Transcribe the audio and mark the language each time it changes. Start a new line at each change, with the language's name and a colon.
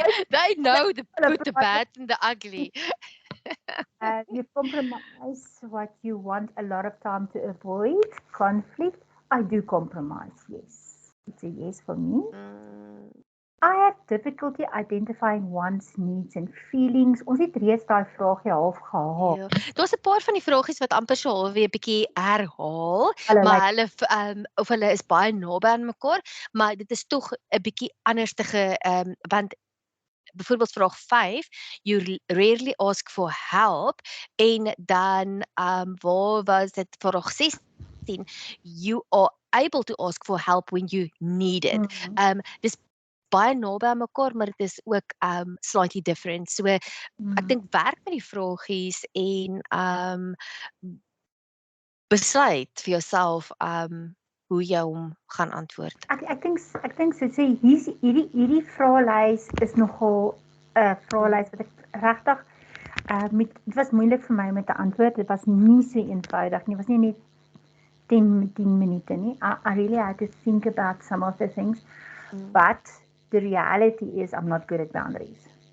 English: They know the good, the bad and the ugly. You compromise what you want a lot of time to avoid conflict. I do compromise, yes. It's a yes for me. I have difficulty identifying one's needs and feelings.
Afrikaans: Ons het reeds daai vraagie half gehaal. Ja. Daar's 'n paar van die vragies wat amper so half weer 'n bietjie herhaal, maar hulle is baie naby aan mekaar, maar dit is tog 'n bietjie anderstige want byvoorbeeld vraag 5,
English: you rarely ask for help,
Afrikaans: en dan waar was dit vraag 16,
English: you are able to ask for help when you need it.
Afrikaans: Dis baie naby aan mekaar, maar dit is ook
English: slightly different.
Afrikaans: So ek dink werk met die vragies en besluit vir jouself hoe jy hom gaan antwoord. Ek dink so sê hierdie vraelys is nogal 'n vraelys wat ek regtig dit was moeilik vir my om te antwoord. Dit was nie so eenvoudig nie. Dit was nie net 10 minute nie.
English: I really had to think about some of the things. But the reality is I'm not good at boundaries.